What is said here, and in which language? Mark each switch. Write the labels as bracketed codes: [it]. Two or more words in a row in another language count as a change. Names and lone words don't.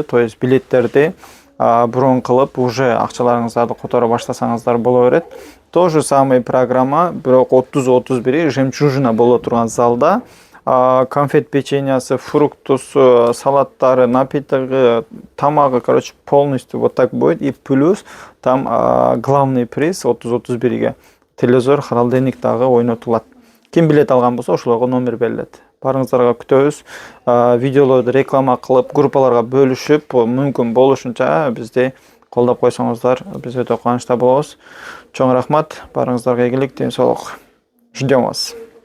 [ru] То есть [ky] билеттерди брон кылып, уже акчаларыңыздарды которо баштасаңыздар боло берет. [ru] То же самый программа, [ky] бирок 30-31 Жемчужина боло турган залда конфет печеньясы, фруктусу, салаттары, напитоги, тамагы, [ru] короче, полностью вот так будет. И плюс там главный приз 30-31-ге телевизор, холодильник [ky] дагы ойнотулат. Ким билет алган болсо, ошолорго номер берилет. Барыңыздарга күтөбүз. Видеолорду реклама кылып, группаларга бөлүшүп, мүмкүн болушунча бизди колдоп койсоңуздар, биз өтө кубанычта болобуз. Чоң рахмат. Барыңыздарга ийгилик, ден соолук. [ru] Ждем вас.